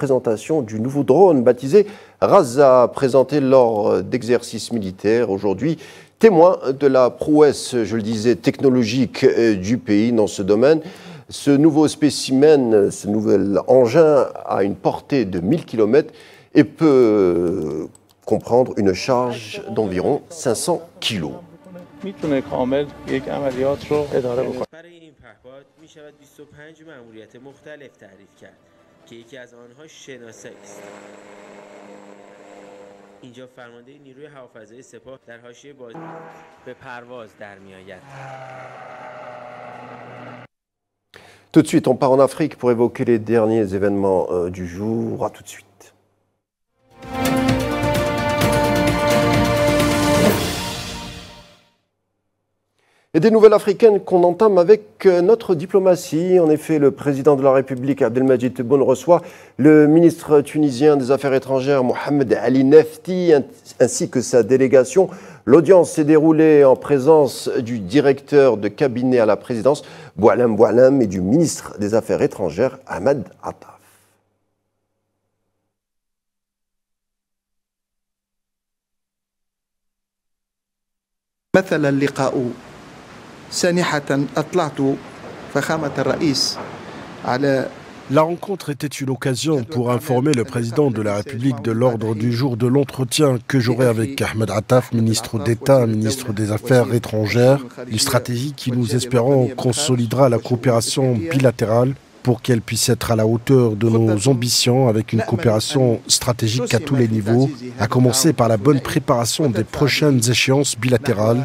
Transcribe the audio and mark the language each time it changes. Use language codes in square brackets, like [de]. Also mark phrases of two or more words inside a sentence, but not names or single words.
[fr] présentation du nouveau drone baptisé Raza, présenté lors d'exercices militaires aujourd'hui, témoin de la prouesse, je le disais, technologique du pays dans ce domaine. Ce nouveau spécimen, ce nouvel engin a une portée de 1000 km et peut comprendre une charge d'environ 500 kg. [fa] میتونه کامل یک عملیات رو اداره بکنه. برای این پهپاد میشود 25 مأموریت مختلف تعریف کرد که یکی از آنها شناسایی است. اینجا فرمانده نیروی هوافضایی سپاه در حاشیه بازی به پرواز در میآید. [fr] Tout de suite, on part en Afrique pour évoquer les derniers événements du jour. À tout de suite. Et des nouvelles africaines qu'on entame avec notre diplomatie. En effet, le président de la République, Abdelmadjid Tebboune, reçoit le ministre tunisien des Affaires étrangères, Mohamed Ali Nefti, ainsi que sa délégation. L'audience s'est déroulée en présence du directeur de cabinet à la présidence, Boualem Boualem, et du ministre des Affaires étrangères, Ahmed Attaf. [ar] مثل اللقاء سانحة أطلعت فخامة الرئيس على [fr] La rencontre était une occasion pour informer le président de la République de l'ordre du jour de l'entretien que j'aurai avec Ahmed Attaf, ministre d'État, ministre des Affaires étrangères, une stratégie qui, nous espérons, consolidera la coopération bilatérale pour qu'elle puisse être à la hauteur de nos ambitions avec une coopération stratégique à tous les niveaux, à commencer par la bonne préparation des prochaines échéances bilatérales.